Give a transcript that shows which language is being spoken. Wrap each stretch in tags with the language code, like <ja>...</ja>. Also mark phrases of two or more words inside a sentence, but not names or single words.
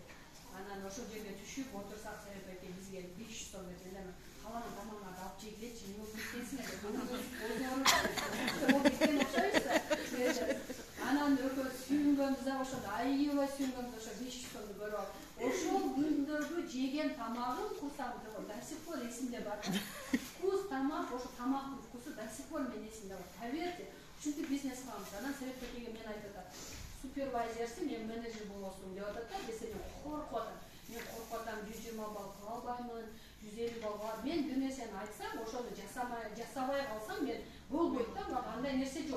<ky>Анан ошол жерге түшүп отурсак Совет байке бизге 500 сом берди. Калган тамагыңарды алып жегилечи, эмне болуп кеткенсиң деп. Анан экөөбүз сүйүнгөнбүз да ошондо аябай сүйүнгөнбүз ошо 500 сомду көрүп алып. Ошол күндөрдү жеген тамагым курсагымда</ky> <ru>до сих пор</ru> <ky>эсимде бар. Вкус тамак, ошо тамактын вкусу</ky> <ru>до сих пор</ru> <ky>менин эсимде бар. Поверьте, чүнкү бизнес кылабыз. Анан Совет байкеге мен айтып атам. Супервайзерсиң, мен менеджер болосуң деп атат да, десе мен коркуп атам. Мен коркуп атам, 120 балл кыла албаймын, 150 балл. Мен бир нерсени айтсам, ошону жасабай калсам мен болбойт да, бирок андай нерсе жок.</ky>